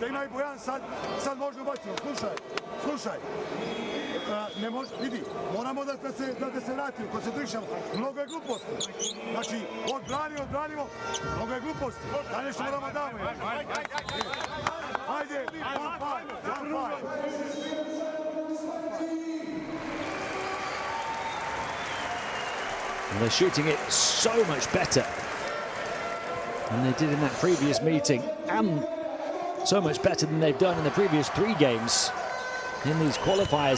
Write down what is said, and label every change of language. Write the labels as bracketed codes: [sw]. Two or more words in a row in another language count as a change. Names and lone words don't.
[sr] Ima i Bojan sad možda ubacimo. Slušaj. Ne može, vidi, moramo da se vratimo, koncentrišemo. Mnogo je gluposti. Znači, odbranimo, mnogo je gluposti. Da nešto moramo damo. Ajde, [en] one five. And they're shooting it so much better than they did in that previous meeting, and so much better than they've done in the previous 3 games in these qualifiers.